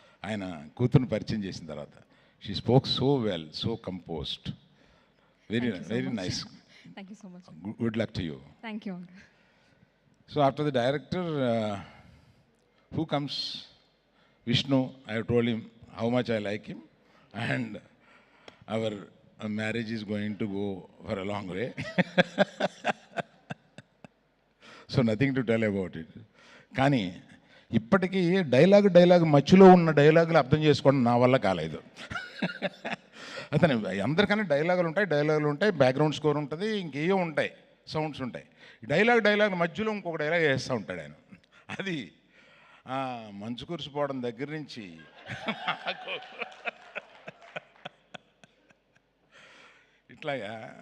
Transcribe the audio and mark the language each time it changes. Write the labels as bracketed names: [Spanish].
[Telugu] ఆయన కూతురుని పరిచయం చేసిన తర్వాత [English] She spoke so well, so composed, very nice. Thank you so much. Good luck to you. Thank you, uncle. So after the director, who comes? Vishnu. I have told him how much I like him, and our marriage is going to go for a long way. So nothing to tell about it. [Telugu] కానీ ఇప్పటికీ dialogue మధ్యలో ఉన్న డైలాగులు అర్థం చేసుకోవడం నా వల్ల కాలేదు. అతను అందరికన్నా డైలాగులు ఉంటాయి, బ్యాక్గ్రౌండ్ స్కోర్ ఉంటుంది, ఇంకేయో ఉంటాయి, సౌండ్స్ ఉంటాయి. డైలాగ్ మధ్యలో ఇంకొక డైలాగ్ వేస్తూ ఉంటాడు ఆయన. అది మంచు కురిసిపోవడం దగ్గర నుంచి ఇట్లాగా.